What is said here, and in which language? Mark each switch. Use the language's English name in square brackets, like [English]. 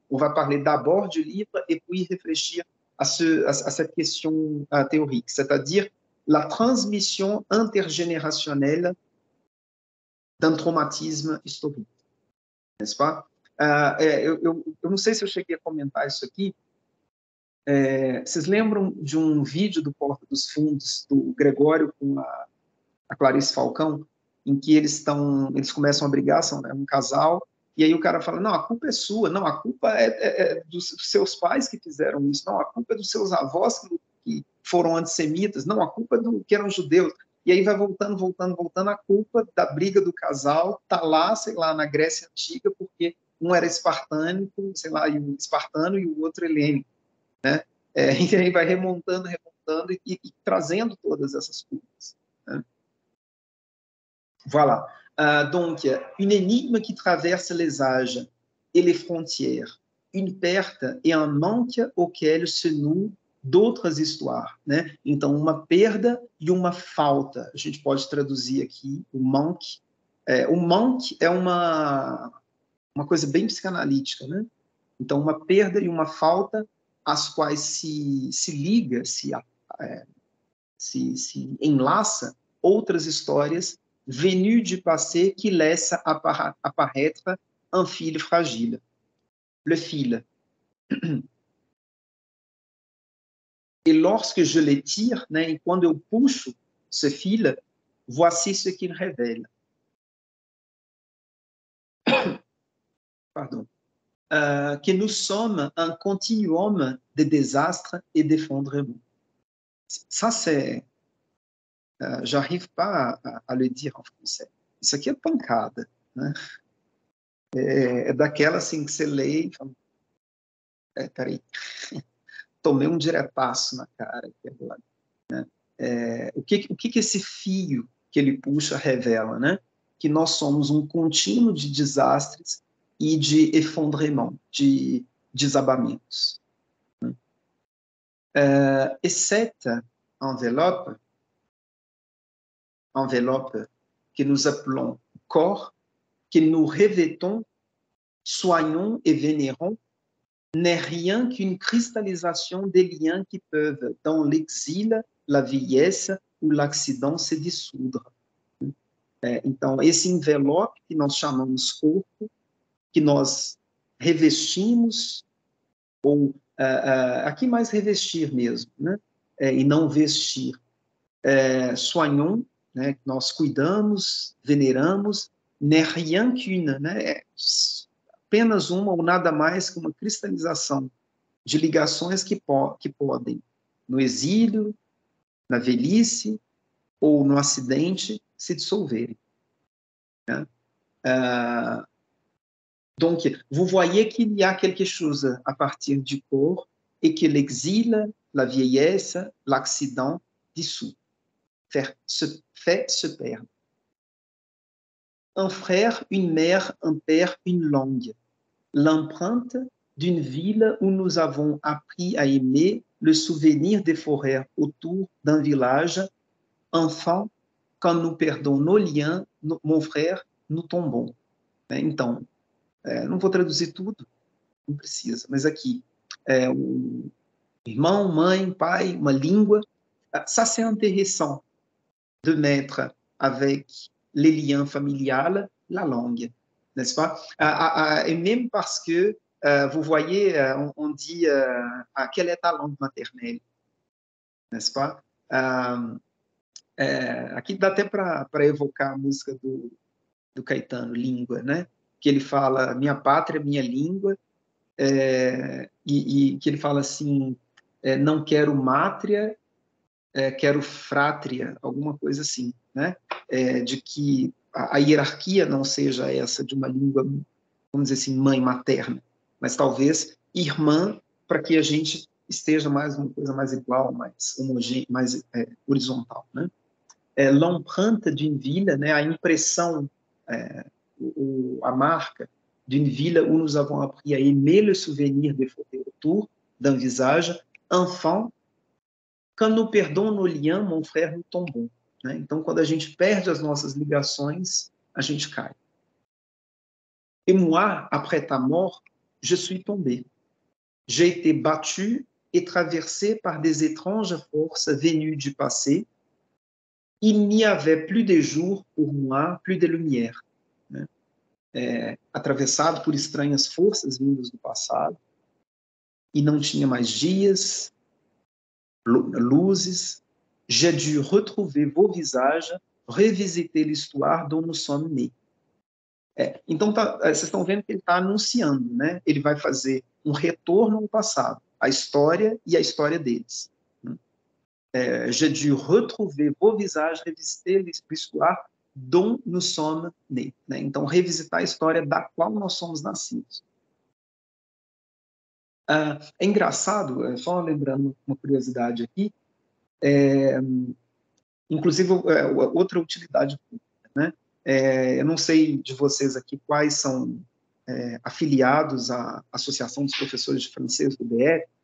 [French] On va parler d'abord du livre et puis réfléchir à cette question théorique, c'est-à-dire la transmission intergénérationnelle d'un traumatisme historique, n'est-ce pas? [Portuguese] Eu não sei se eu cheguei a comentar isso aqui, Vocês lembram de um vídeo do Porta dos Fundos, do Gregório com a Clarice Falcão, em que eles começam a brigar, são, né, um casal, e aí o cara fala, não, a culpa é sua, não, a culpa é dos seus pais que fizeram isso, não, a culpa é dos seus avós que foram antissemitas, não, a culpa é do que eram judeus. E aí vai voltando, a culpa da briga do casal tá lá, sei lá, na Grécia Antiga, porque um era espartânico, sei lá, espartano e o outro helênico, né? E aí vai remontando e trazendo todas essas culpas, né? [French] Voilà. Donc, une énigme qui traverse les âges et les frontières, une perte et un manque auquel se nouent d'autres histoires, né? [Portuguese] Então, uma perda e uma falta. A gente pode traduzir aqui o manque. O manque é uma coisa bem psicanalítica, né? Então, uma perda e uma falta às quais se liga, se enlaça outras histórias [French] venues du passé qui laissent apparaître un fil fragile. Le fil. Et lorsque je le tire, né, [Portuguese] e quando eu puxo [French] ce fil, voici ce qu'il révèle. Pardon. Que nous sommes un continuum de désastres et d'effondrements. Ça, c'est... j'arrive pas à le dire en français. [Portuguese] Isso aqui é pancada, né? É daquela assim que você lê e fala, peraí, tomei um diretaço na cara aqui agora, né? O que esse fio que ele puxa revela, né? Que nós somos um contínuo de desastres e de effondrement, de desabamentos. [French] Et cette enveloppe que nous appelons corps, que nous revêtons, soignons et vénérons, n'est rien qu'une cristallisation des liens qui peuvent, dans l'exil, la vieillesse ou l'accident, se dissoudre. [Portuguese] Então, esse envelope que nós chamamos corpo, que nós revestimos, ou aqui mais revestir mesmo, né? E não vestir. Soignons, né? Nós cuidamos, veneramos, [French] n'est rien qu'une, [Portuguese] né? Apenas uma ou nada mais que uma cristalização de ligações que podem, no exílio, na velhice ou no acidente, se dissolverem. Né? [French] Donc, vous voyez qu'il y a quelque chose à partir du corps et que l'exil, la vieillesse, l'accident dissout, fait se perdre. Un frère, une mère, un père, une langue. L'empreinte d'une ville où nous avons appris à aimer, le souvenir des forêts autour d'un village. Enfant, quand nous perdons nos liens, mon frère, nous tombons. [Portuguese] Então, não vou traduzir tudo, não precisa, mas aqui, um irmão, mãe, pai, uma língua, [French] ça c'est intéressant de mettre avec les liens familiales la langue, n'est-ce pas? Et même parce que, vous voyez, on dit, quelle est ta langue maternelle, n'est-ce pas? [Portuguese] Aqui dá até para evocar a música do Caetano, Língua, né? Que ele fala, minha pátria, minha língua, e que ele fala assim, não quero mátria, quero frátria, alguma coisa assim, né? De que a hierarquia não seja essa de uma língua, vamos dizer assim, mãe materna, mas talvez irmã, para que a gente esteja mais uma coisa mais igual, mais homogênea, mais horizontal, né? [French] L'empreinte d'une ville, né? [Portuguese] A impressão, a marca [French] d'une ville où nous avons appris à aimer le souvenir des photos autour d'un visage. Enfant, quand nous perdons nos liens, mon frère, nous tombons. [Portuguese] Né? Então, quando a gente perde as nossas ligações, a gente cai. [French] Et moi, après ta mort, je suis tombé. J'ai été battu et traversé par des étranges forces venues du passé. Il n'y avait plus de jour pour moi, plus de lumière. [Portuguese] Né? Atravessado por estranhas forças vindas do passado, e não tinha mais dias, luzes. [French] J'ai dû retrouver vos visages, revisiter l'histoire dont nous sommes nés. [Portuguese] Então, vocês estão vendo que ele está anunciando, né? Ele vai fazer um retorno ao passado, a história e a história deles. [French] J'ai dû retrouver vos visages, revisiter l'histoire dont nous sommes nés. [Portuguese] Né? Então, revisitar a história da qual nós somos nascidos. É engraçado, só lembrando uma curiosidade aqui, inclusive outra utilidade pública, né? Eu não sei de vocês aqui quais são afiliados à Associação dos Professores de Francês do BR.